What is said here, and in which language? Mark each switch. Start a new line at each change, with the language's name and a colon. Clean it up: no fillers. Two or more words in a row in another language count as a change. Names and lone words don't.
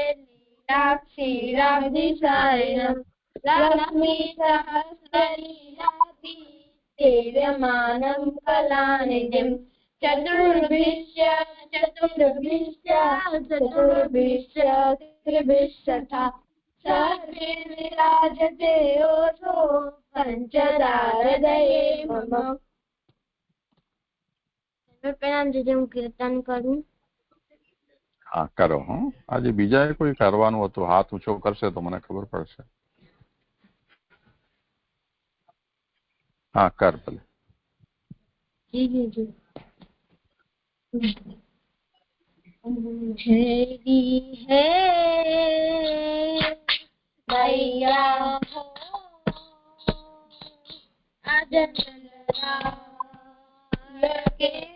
Sanskrit: लीलाक्षीराब्धिसारिणं लक्ष्मीसहस्रलीलाभि सेव्यमानं कलानिधिं चतुर्भिश्च त्रिभिश्चतुर्भिश्च सर्वैर्विराजते ओषो पंचदा हृदये मम।
Hindi: प्रणाम जी,
Gujarati: હું કીર્તન કરું. હા કરો. આજે બીજાએ કોઈ કરવાનું હતું, હાથ ઊંચો કરશે તો મને ખબર પડશે. હા કર ભલે. જી જી જી.
Hindi: हेरी है भैया हो के